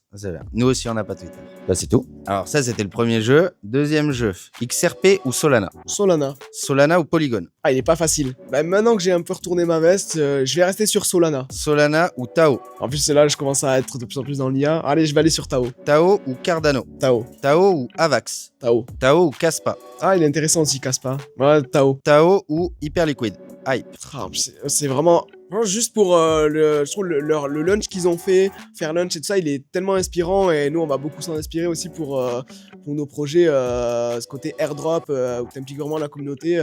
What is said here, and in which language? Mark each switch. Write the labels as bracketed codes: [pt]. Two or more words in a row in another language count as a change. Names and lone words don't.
[fr] C'est bien. Nous aussi, on n'a pas Twitter. Bah, c'est tout. Alors, ça, c'était le premier jeu. Deuxième jeu, XRP ou Solana? Solana. Solana ou Polygon? Ah, il est pas facile. Bah, maintenant que j'ai un peu retourné ma veste, je vais rester sur Solana. Solana ou Tao? En plus, c'est là, je commence à être de plus en plus dans l'IA. Allez, je vais aller sur Tao. Tao ou Cardano? Tao. Tao ou Avax? Tao. Tao ou Kaspa? Ah, il est intéressant aussi, Kaspa. Ouais, Tao. Tao ou Hyperliquid? Hype. Ah, c'est vraiment Vraiment, juste pour je trouve le lunch qu'ils ont fait, faire lunch et tout ça, il est tellement inspirant et nous on va beaucoup s'en inspirer aussi pour nos projets, ce côté airdrop où t'es un petit gourmand de la communauté.